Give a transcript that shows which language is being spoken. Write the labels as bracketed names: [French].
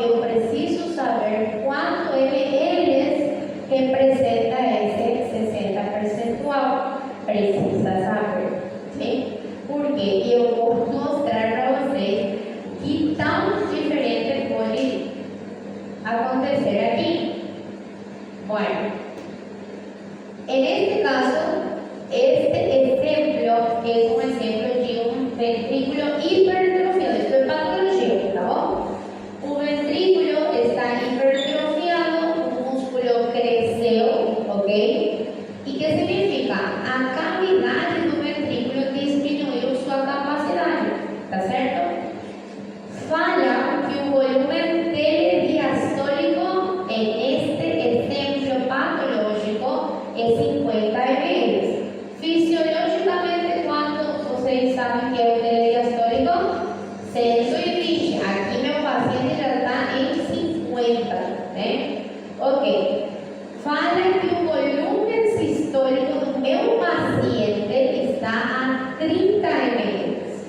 [Portuguese] Eu preciso saber quanto eles representa esse 60%. Precisa saber, sim? Porque eu vou mostrar para vocês que tão diferente pode acontecer aqui. [Spanish] Bueno, en este caso, este ejemplo es un ejemplo de un ventrículo hipertrofiado. Esto es patología, [Portuguese] ¿tá bom? O ventrículo está hipertrofiado, o músculo cresceu, ¿ok? [Spanish] ¿Y qué significa? [Portuguese] A cavidade do ventrículo disminuiu sua capacidade, ¿tá certo? Fala que o [Spanish] volumen telediastólico en este ejemplo patológico es 50 ml. Fisiológicamente, ¿cuánto [Portuguese] vocês sabem que é o telediastólico? 120. Aqui meu paciente já está em 50, né? Ok. Fala que o volume sistólico do meu paciente está a 30 ml.